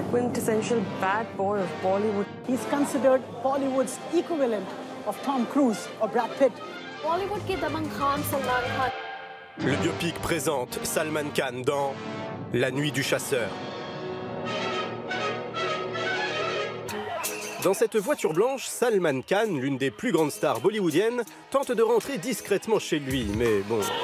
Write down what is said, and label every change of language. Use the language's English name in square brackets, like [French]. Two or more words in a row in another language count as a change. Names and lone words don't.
[English] quintessential bad boy of Bollywood. He's considered Bollywood's equivalent of Tom Cruise or Brad Pitt. [Hindi] Bollywood के दबंग खान सलमान खान. [French] Le biopic présente Salman Khan dans La Nuit du Chasseur. Dans cette voiture blanche, Salman Khan, l'une des plus grandes stars bollywoodiennes, tente de rentrer discrètement chez lui, mais bon...